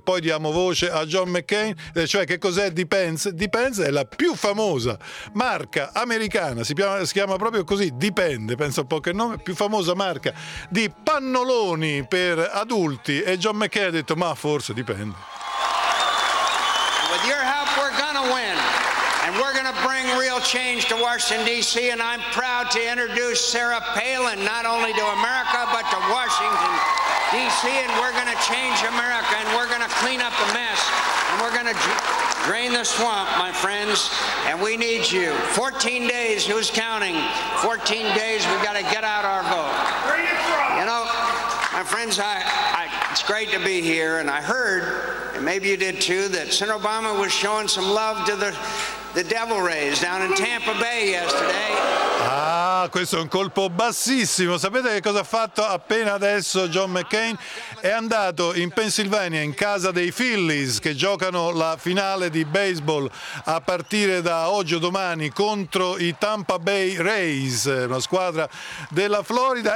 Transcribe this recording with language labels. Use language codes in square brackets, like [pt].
[it] Poi diamo voce a John McCain, cioè che cos'è depends. Depends è la più famosa marca americana, si chiama proprio così, dipende, penso un po' che nome, più famosa marca di pannoloni per adulti, e John McCain ha detto: ma forse dipende. [en] With your help we're gonna win, and we're gonna bring real change to Washington DC, and I'm proud to introduce Sarah Palin not only to America but to Washington DC, and we're gonna change America, and we're gonna clean up the mess, and we're gonna drain the swamp, my friends, and we need you. 14 days, who's counting? 14 days, we've got to get out our vote. You know, my friends, I it's great to be here, and I heard, and maybe you did too, that Senator Obama was showing some love to the Devil Rays down in Tampa Bay yesterday. [it] Ah, questo è un colpo bassissimo. Sapete che cosa ha fatto appena adesso John McCain? È andato in Pennsylvania, in casa dei Phillies, che giocano la finale di baseball a partire da oggi o domani contro i Tampa Bay Rays, una squadra della Florida.